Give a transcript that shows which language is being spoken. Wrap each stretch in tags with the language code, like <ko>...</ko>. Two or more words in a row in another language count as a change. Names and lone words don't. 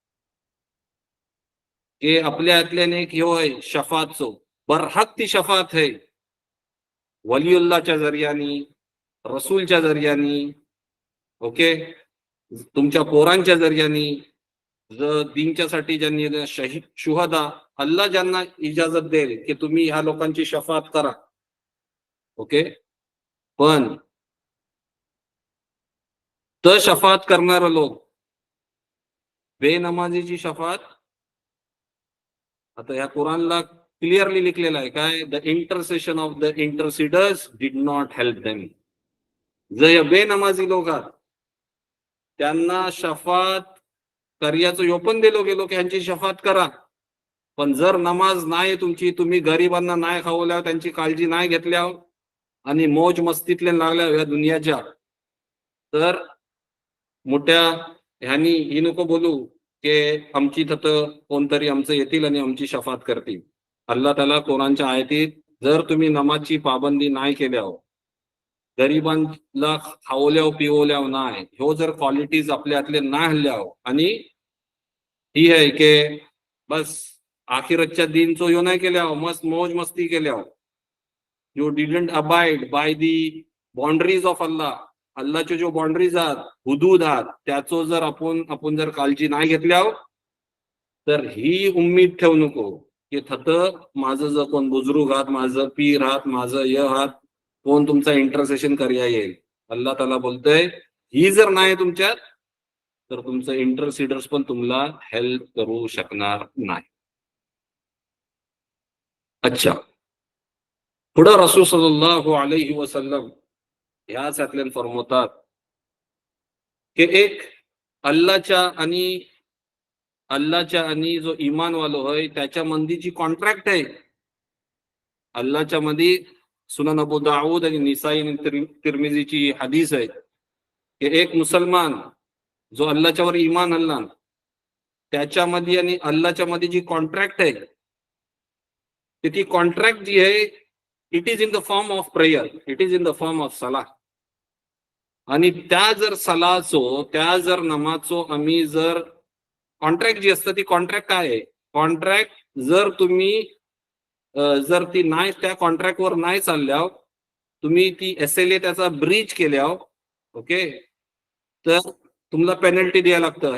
<mr>की आपल्या यातल्याने एक ह्यो आहे शफातचो, बरहक ती शफात है वलिउल्लाच्या जरियानी, रसूलच्या जरियानी, ओके, तुमच्या पोरांच्या जरियानी, दीनच्यासाठी ज्यांनी शहीद शुहदा, अल्लाह ज्यांना इजाजत देईल की तुम्ही ह्या लोकांची शफात करा. ओके, पण तर शफात करणारे लोक बेनमाजीची शफात, आता या कुरानला</mr> <en>clearly लिखलेलं</en> <mr>आहे काय,</mr> <en>the intercession of the intercessors did not help them.</en> <mr>जर या बेनमाजी लोक त्यांना शफात कर्याचं ह्यो पण दिलो गेलो की ह्यांची शफात करा. पण जर नमाज नाही तुमची, तुम्ही गरिबांना नाही खावल्यावर, त्यांची काळजी नाही घेतल्यावर आणि मौज मस्तीतले लागल्या या दुनियाच्या, तर मोठ्या ह्यांनी ही नको बोलू की आमची थत कोणतरी आमचं येतील आणि आमची शफात करतील. अल्लाह ताला कोरानच्या आयतीत जर तुम्ही नमाजची पाबंदी नाही केल्यावर, गरिबांना खावल्यावर पिवल्यावर नाही, ह्यो जर क्वालिटीज आपल्यातले नाही हल्ल्यावर, आणि ही आहे की बस आखिरतच्या दिनचो ह्यो नाही केल्यावर, मस्त मौज मस्ती केल्यावर,</mr> <en>you didn't abide by the boundaries of Allah,</en> <mr>अल्लाहचे जो बाउंड्रीज आहात, हुदूद आहात, त्याचो जर आपण जर काळजी नाही घेतल्यावर, तर ही उम्मीद ठेवू नको की थत माझं जर कोण बुजुर्ग आहात, माझं पीर आहात, माझं य आहात, कोण तुमचा इंटरसेशन करया येईल.</mr> <ar>الله تعالى</ar> <mr>बोलतोय ही जर नाही तुमच्यात, तर तुमचं इंटरसिडर्स पण तुम्हाला हेल्प करू शकणार नाही. अच्छा, पुढे</mr> <ar>رسول صلى الله عليه وسلم</ar> <mr>ह्याच्यातल्या फरमवतात की एक अल्लाहच्या आणि जो इमान वालो होय त्याच्या मंदीची कॉन्ट्रॅक्ट आहे. अल्लाहच्या मध्ये सुनन अबू दाऊद आणि निसाई आणि तिरमिजीची हदीस आहे की एक मुसलमान जो अल्लाहच्यावर इमान आणला, त्याच्यामध्ये आणि अल्लाहच्या मध्ये जी कॉन्ट्रॅक्ट आहे, ती कॉन्ट्रॅक्ट जी आहे,</mr> <en>it is in the form of prayer, it is in the form of salah.</en> <mr>आणि त्या जर सलाचो, त्या जर नमाजचो आम्ही जर कॉन्ट्रॅक्ट जी असतं, ती कॉन्ट्रॅक्ट काय आहे? कॉन्ट्रॅक्ट जर तुम्ही जर ती नाही, त्या कॉन्ट्रॅक्टवर नाही चालल्यावर, तुम्ही ती SLA त्याचा ब्रीच केल्यावर, ओके, तर तुम्हाला पेनल्टी द्यायला लागतं.</mr>